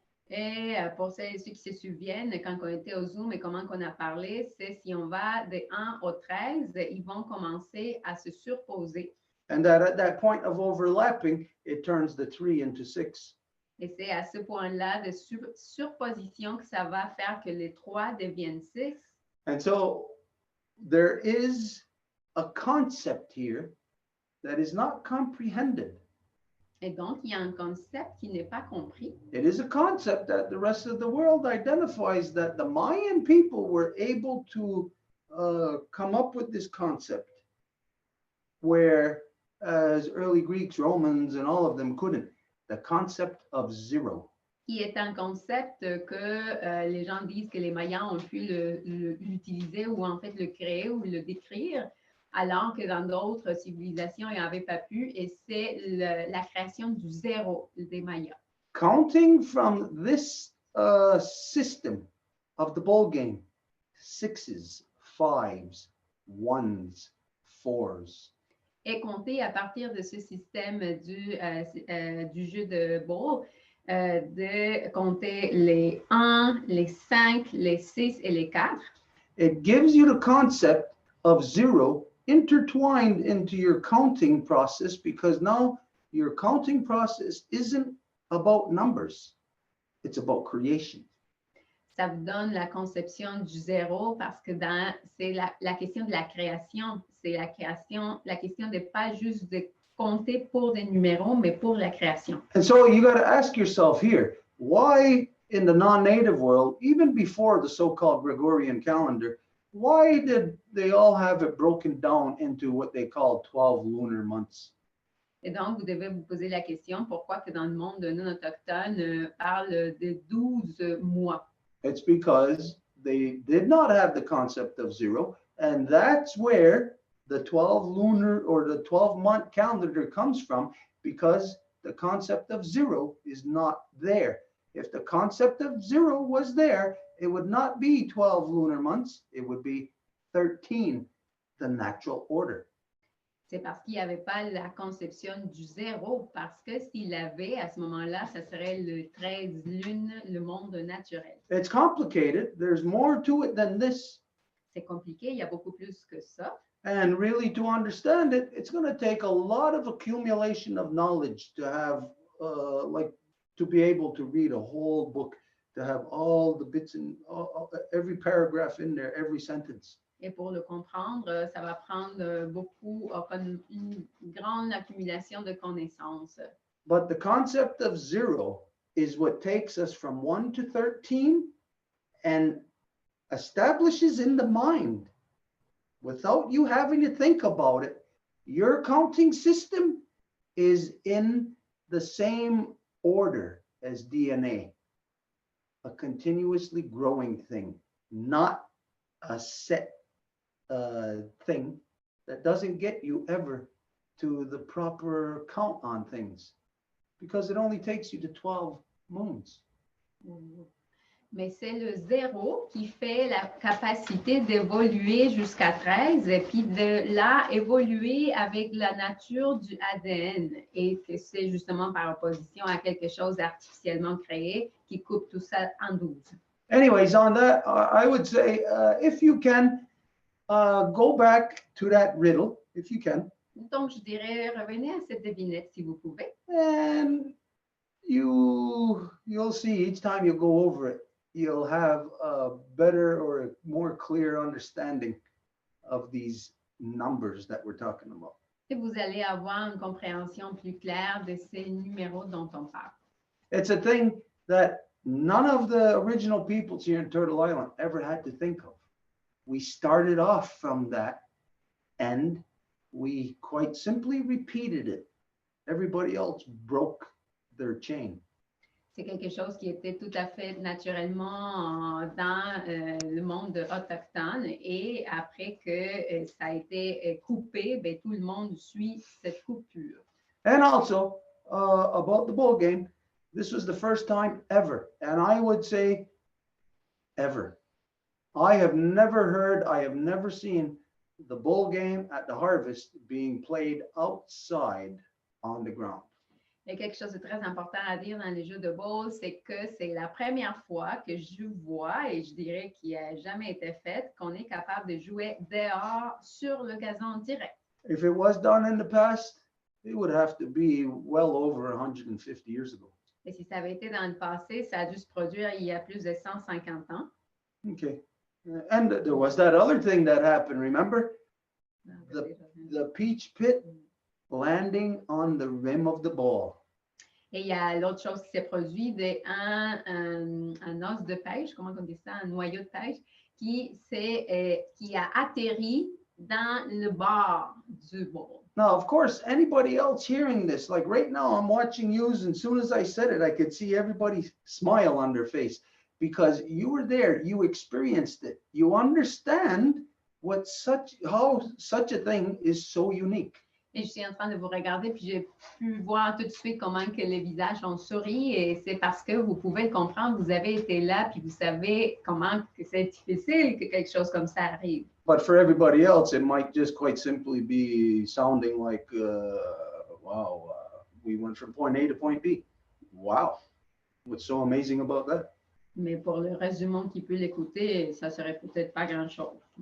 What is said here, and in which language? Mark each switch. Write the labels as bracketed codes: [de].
[fr] Et pour ceux qui se souviennent, quand on était au Zoom et comment on a parlé, c'est si on va de 1 au 13, ils vont commencer à se surposer. [en] And that at that point of overlapping, it turns the 3 into 6. [fr] Et c'est à ce point-là de surposition que ça va faire que les 3 deviennent 6. [en] And so there is a concept here that is not comprehended. [fr] Et donc, il y a un concept qui n'est pas compris. [en] It is a concept that the rest of the world identifies, that the Mayan people were able to come up with this concept, whereas early Greeks, Romans, and all of them couldn't. The concept of zero. [fr] Qui est un concept que les gens disent que les Mayas ont pu l'utiliser ou en fait le créer ou le décrire, alors que dans d'autres civilisations, ils n'avaient pas pu, et c'est la création du zéro des Mayas. [en] Counting from this system of the ball game, 6s, 5s, 1s, 4s. [fr] Et compter à partir de ce système du jeu de ball, de compter les 1, les 5, les 6 et les 4. [en] It gives you the concept of zero intertwined into your counting process, because now your counting process isn't about numbers, it's about creation. [fr] Ça vous donne la conception du zéro parce que c'est la question de la création. C'est la question de pas juste de compter pour des numéros, mais pour la création. [en] And so you got to ask yourself here, why in the non-native world, even before the so-called Gregorian calendar, why did they all have it broken down into what they call 12 lunar months? [fr] Et donc, vous devez vous poser la question, pourquoi que dans le monde non autochtone parle de 12 mois? [en] It's because they did not have the concept of zero, and that's where the 12 lunar or the 12-month calendar comes from, because the concept of zero is not there. If the concept of zero was there, it would not be 12 lunar months, it would be 13, the natural order. [fr] C'est parce qu'il n'y avait pas la conception du zéro, parce que s'il l'avait, à ce moment-là, ça serait le 13 lunes, le monde naturel. [en] It's complicated. There's more to it than this. [fr] C'est compliqué, il y a beaucoup plus que ça. [en] And really, to understand it, it's going to take a lot of accumulation of knowledge to have, to be able to read a whole book, to have all the bits and every paragraph in there, every sentence. [fr] Et pour le comprendre, ça va prendre beaucoup, une grande accumulation de connaissances. [en] But the concept of zero is what takes us from 1 to 13 and establishes in the mind, without you having to think about it, your counting system is in the same order as DNA, a continuously growing thing, not a set thing that doesn't get you ever to the proper count on things, because it only takes you to 12 moons. [fr] Mais c'est le zéro qui fait la capacité d'évoluer jusqu'à 13 et puis de là évoluer avec la nature du ADN, et que c'est justement par opposition à quelque chose artificiellement créé qui coupe tout ça en 12. [en] Anyways, on that, I would say, if you can, go back to that riddle, if you can. [fr] Donc, je dirais, revenez à cette devinette si vous pouvez. [en] And you'll see each time you go over it, you'll have a better or a more clear understanding of these numbers that we're talking about. [fr] Et vous allez avoir une compréhension plus claire de ces numéros dont on parle. [en] It's a thing that none of the original peoples here in Turtle Island ever had to think of. We started off from that, and we quite simply repeated it everybody else broke their chain. [fr] C'est quelque chose qui était tout à fait naturellement dans le monde autochtone et après que ça a été coupé, ben, tout le monde suit cette coupure. [en] And also, about the bowl game, this was the first time ever, and I would say ever. I have never seen the bowl game at the harvest being played outside on the ground. [fr] Il y a quelque chose de très important à dire dans les jeux de ball, c'est que c'est la première fois que je vois, et je dirais qu'il n'a jamais été fait, qu'on est capable de jouer dehors sur le gazon direct. [en] If it was done in the past, it would have to be well over 150 years ago. [fr] Et si ça avait été dans le passé, ça a dû se produire il y a plus de 150 ans. [en] Okay. And there was that other thing that happened, remember? The peach pit landing on the rim of the ball. [fr] Et il y a l'autre chose qui s'est produit, un os de pêche, comment on dit ça, un noyau de pêche, qui a atterri dans le bord du bowl. [en] Now, of course, anybody else hearing this, like right now, I'm watching you, and as soon as I said it, I could see everybody smile on their face because you were there, you experienced it, you understand how such a thing is so unique. [fr] Et je suis en train de vous regarder, puis j'ai pu voir tout de suite comment que les visages ont souri, et c'est parce que vous pouvez le comprendre, vous avez été là, puis vous savez comment que c'est difficile que quelque chose comme ça arrive. [en] But for everybody else, it might just quite simply be sounding like, wow, we went from point A to point B. Wow, what's so amazing about that? [fr] Mais pour le reste du monde qui peut l'écouter, ça serait peut-être pas grand-chose.